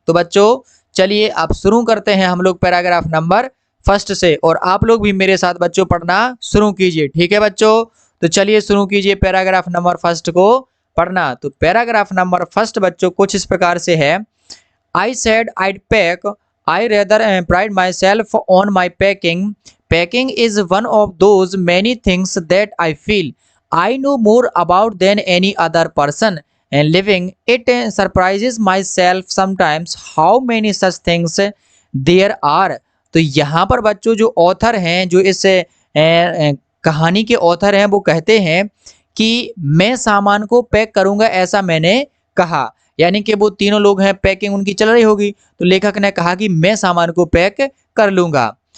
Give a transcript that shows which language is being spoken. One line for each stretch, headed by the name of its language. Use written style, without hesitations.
Hindi: तो बच्चों चलिए अब शुरू करते हैं हम लोग पैराग्राफ नंबर फर्स्ट से और आप लोग भी मेरे साथ बच्चों पढ़ना शुरू कीजिए। ठीक है बच्चों, तो चलिए शुरू कीजिए पैराग्राफ नंबर फर्स्ट को पढ़ना। तो पैराग्राफ नंबर फर्स्ट बच्चों कुछ इस प्रकार से है,
English: I said I'd pack. I rather pride myself on my packing. Packing is one of those many things that I feel I know more about than any other person living. It surprises myself sometimes how many such things there are.
Hindi: तो यहाँ पर बच्चों जो author हैं, जो इस कहानी के ऑथर हैं, वो कहते हैं कि मैं सामान को पैक करूंगा ऐसा मैंने कहा। यानी कि वो तीनों लोग हैं, पैकिंग उनकी चल रही होगी तो लेखक ने कहा कि मैं सामान को पैक कर लूंगा।